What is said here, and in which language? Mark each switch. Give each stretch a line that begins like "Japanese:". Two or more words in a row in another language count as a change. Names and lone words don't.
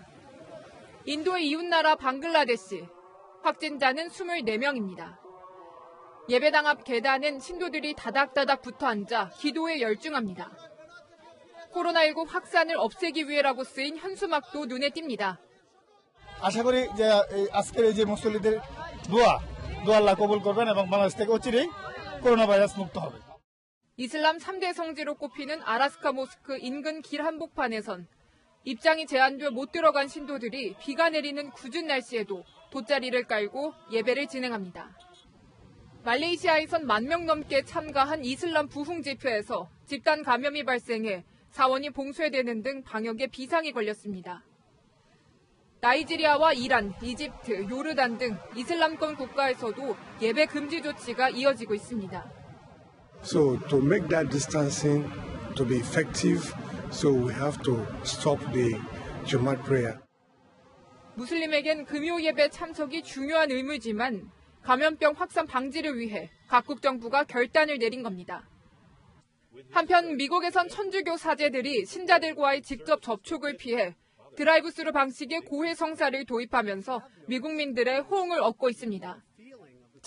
Korean: 인도의 이웃나라 방글라데시, 확진자는 24명입니다. 예배당 앞 계단은 신도들이 다닥다닥 붙어 앉아 기도에 열중합니다. 코로나19 확산을 없애기 위해라고 쓰인 현수막도 눈에 띕니다.
Bangla: আশা করি যে আজকের এই যে মুসল্লিদের দোয়া আল্লাহ কবুল করবেন এবং বাংলাদেশ থেকে অচিরেই করোনা ভাইরাস মুক্ত হবে.
Korean: 이슬람 3대 성지로 꼽히는 아라스카 모스크 인근 길 한복판에선 입장이 제한돼 못 들어간 신도들이 비가 내리는 궂은 날씨에도 돗자리를 깔고 예배를 진행합니다. 말레이시아에선 10,000명 넘게 참가한 이슬람 부흥 집회에서 집단 감염이 발생해 사원이 봉쇄되는 등 방역에 비상이 걸렸습니다. 나이지리아와 이란, 이집트, 요르단 등 이슬람권 국가에서도 예배 금지 조치가 이어지고 있습니다.
English: So to make that distancing to be effective, so we have to stop the Jumat prayer.
Korean: 무슬림에겐 금요 예배 참석이 중요한 의무지만 감염병 확산 방지를 위해 각국 정부가 결단을 내린 겁니다. 한편 미국에선 천주교 사제들이 신자들과의 직접 접촉을 피해 드라이브스루 방식의 고해 성사를 도입하면서 미국민들의 호응을 얻고 있습니다.